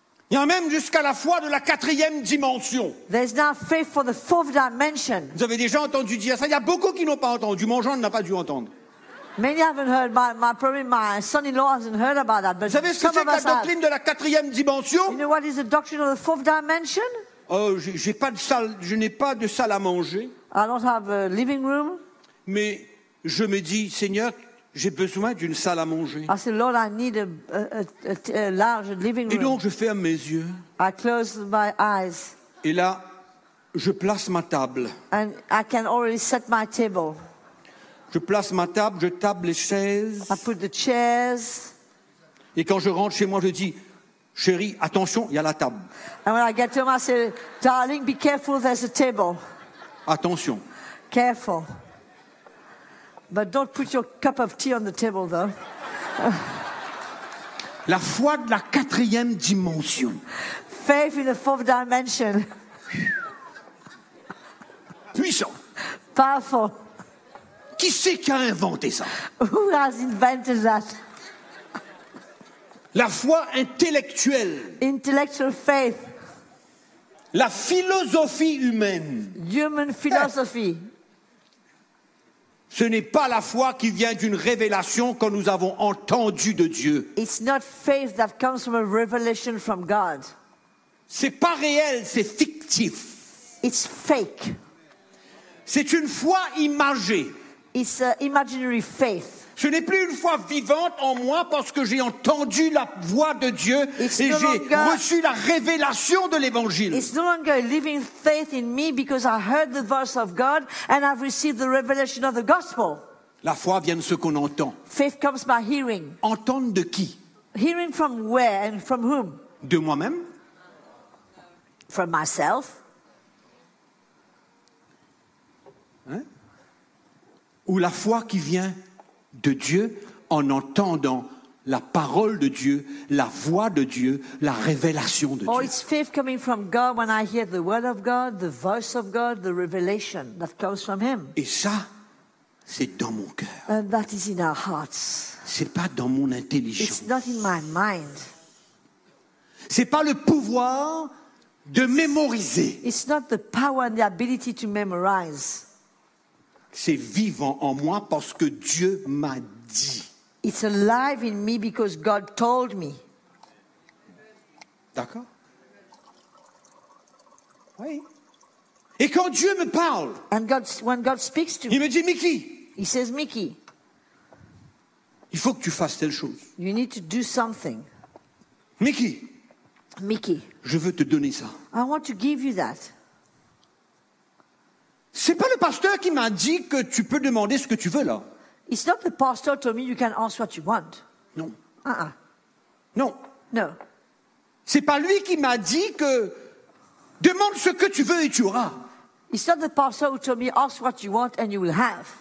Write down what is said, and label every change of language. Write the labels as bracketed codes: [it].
[fr] Il y a même jusqu'à la foi de la quatrième dimension. [en] There's now faith for the fourth dimension. [fr] Vous avez déjà entendu dire ça. Il y a beaucoup qui n'ont pas entendu. Mon genre n'a pas dû entendre. [en] Many haven't heard. My son-in-law hasn't heard about that. But [fr] vous savez ce que c'est la doctrine [en] have. [fr] De la quatrième dimension? [en] You know what is the doctrine of the fourth dimension? [fr] Oh, j'ai pas de salle. Je n'ai pas de salle à manger. [en] I don't have a living room. [fr] Mais je me dis, Seigneur, j'ai besoin d'une salle à manger. [en] I said, Lord, I need a large living room. [fr] Et donc je ferme mes yeux. [en] I close my eyes. [fr] Et là, je place ma table. [en] And I can already set my table. [fr] Je place ma table, je table les chaises. [en] I put the chairs. [fr] Et quand je rentre chez moi, je dis, chérie, attention, il y a la table. [en] And when I get home, I say, darling, be careful, there's a table. [fr] Attention. [en] Careful. But don't put your cup of tea on the table, though. [fr] La foi de la quatrième dimension. [en] Faith in the fourth dimension. [fr] Puissant. [en] Powerful. [fr] Qui c'est qui a inventé ça? [en] Who has invented that? [fr] La foi intellectuelle. [en] Intellectual faith. [fr] La philosophie humaine. [en] Human philosophy. [fr] Ce n'est pas la foi qui vient d'une révélation que nous avons entendue de Dieu. [en] It's not faith that comes from a revelation from God. [fr] C'est pas réel, c'est fictif. [en] It's fake. [fr] C'est une foi imagée. [en] It's an imaginary faith. [fr] Ce n'est plus une foi vivante en moi parce que j'ai entendu la voix de Dieu et j'ai reçu la révélation de l'Évangile. [en] It's no longer a living faith in me because I heard the voice of God and I've received the revelation of the gospel. [fr] La foi vient de ce qu'on entend. [en] Faith comes by hearing. [fr] Entendre de qui? [en] Hearing from where and from whom? [fr] De moi-même. [en] From myself. Hein? [fr] Ou la foi qui vient de Dieu en entendant la parole de Dieu, la voix de Dieu, la révélation de Dieu. [en] Oh, it's faith coming from God when I hear the word of God, the voice of God, the revelation that comes from Him. [fr] Et ça, c'est dans mon cœur. [en] And that is in our hearts. [fr] C'est pas dans mon intelligence. [en] It's not in my mind. [fr] C'est pas le pouvoir de mémoriser. [en] It's not the power and the ability to memorize. [fr] C'est vivant en moi parce que Dieu m'a dit. [en] It's alive in me because God told me. [fr] D'accord? Oui. Et quand Dieu me parle, [en] and God, when God speaks to [fr] me, il me dit, Mickey, [en] he says, Mickey, [fr] il faut que tu fasses telle chose. [en] You need to do something. [fr] Mickey, [en] Mickey, [fr] je veux te donner ça. [en] I want to give you that. [fr] C'est pas le pasteur qui m'a dit que tu peux demander ce que tu veux là. [en] It's not the pastor told me you can ask what you want. [fr] Non. [en] Uh-uh. [fr] Non. [en] No. [fr] C'est pas lui qui m'a dit que demande ce que tu veux et tu auras. [en] It's not the pastor who told me ask what you want and you will have.